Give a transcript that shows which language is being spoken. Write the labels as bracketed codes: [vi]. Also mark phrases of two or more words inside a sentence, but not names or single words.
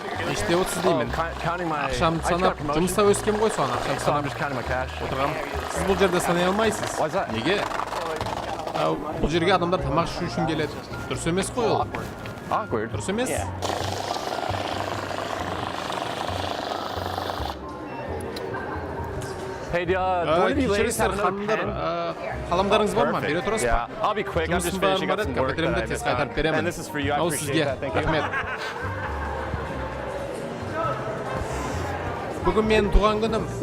[kk] Не істеп отырсыз деймін? [en] Counting my. [kk] Ақшамды [en] I just got a [kk] санап, [en] promotion, [kk] жұмыста өскем ғой соған, ақшамды [en] so I'm [kk] санап [en] just counting my cash. [kk] отырғам. Сіз бұл жерде санай алмайсыз. [en] Why is that? [kk] Неге? Бұл жерге адамдар тамақ ішу үшін келеді. Дұрыс емес қой ол. [en] Awkward. [kk] Дұрыс емес? [en] Hey, one of you ladies have [kk] Кешіресіздер, [en] another [kk] ханымдар, [en] pen? [kk] қаламдарыңыз бар ма? Бере тұрасыз ба? [en] Yeah, I'll be quick. I'm just [kk] Жұмысым бар [en] finishing up [kk] ма? [en] some work that [kk] Капиталімді [en] I [kk] тез [en] missed [kk] қайтарып [en] on. [kk] беремін. [en] And this is for you. I [kk] Мынау [en] appreciate [kk] сізге. [en] that. Thank you. [kk] Рахмет. Бүгін менің туған күнім.